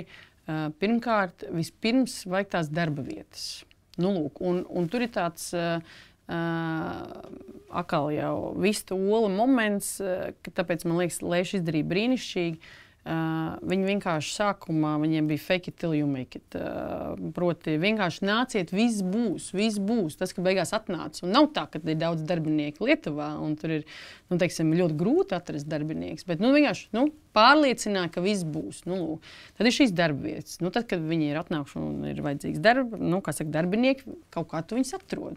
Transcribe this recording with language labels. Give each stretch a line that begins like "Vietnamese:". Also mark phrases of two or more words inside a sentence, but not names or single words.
Latvian: Pirmkārt, vispirms vajag tās darba vietas. Un tur ir tāds atkal jau vista ola moments, ka tāpēc man liekas, Leiša izdarīja brīnišķīgi. Viņi vienkārši sākumā viņiem bija
English: fake it till you make it.
Latvian: Proti, vienkārši nāciet, viss būs. Tas, ka beigās atnāca. Un nav tā, ka ir daudz darbinieku Lietuvā, un tur ir teiksim, ļoti grūti atrast darbinieks. Bet vienkārši pārliecināja, ka viss būs. Tad ir šīs darbvietas. Tad, kad viņi ir atnākuši un ir vajadzīgs darbinieki, kaut kā tu viņus atrod.